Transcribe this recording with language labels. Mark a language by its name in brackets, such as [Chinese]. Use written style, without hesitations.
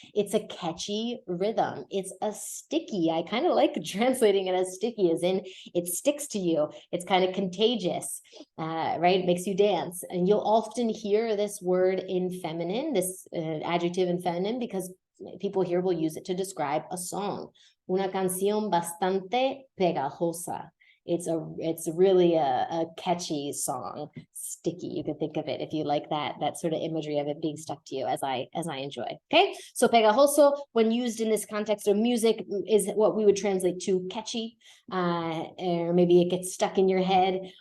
[English] It's a catchy rhythm. It's a sticky. I kind of like translating it as sticky, as in it sticks to you. It's kind of contagious, right? It makes you dance. And you'll often hear this word in feminine, this adjective in feminine, because people here will use it to describe a song. [Spanish] Una canción bastante pegajosa. [English] It's really a catchy song, sticky. You could think of it if you like that sort of imagery of it being stuck to you, as I enjoy. Okay, so pegajoso, when used in this context of music, is what we would translate to catchy, or maybe it gets stuck in your head.